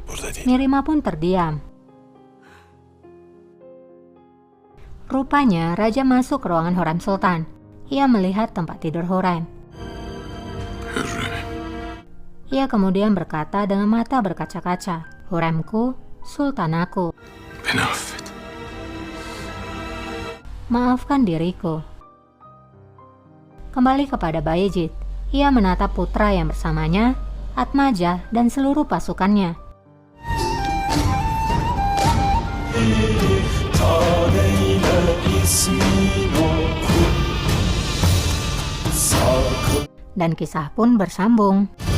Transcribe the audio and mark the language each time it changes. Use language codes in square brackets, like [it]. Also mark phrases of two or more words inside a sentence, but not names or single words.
[id] Mirima pun terdiam. Rupanya raja masuk ke ruangan Hürrem Sultan. Ia melihat tempat tidur Hürrem. Ia kemudian berkata dengan mata berkaca-kaca, Hürremku, sultanaku. [tr] Beni affet. [id] Maafkan diriku. Kembali kepada Bayezid, ia menatap putra yang bersamanya, Atmaja dan seluruh pasukannya. Dan kisah pun bersambung.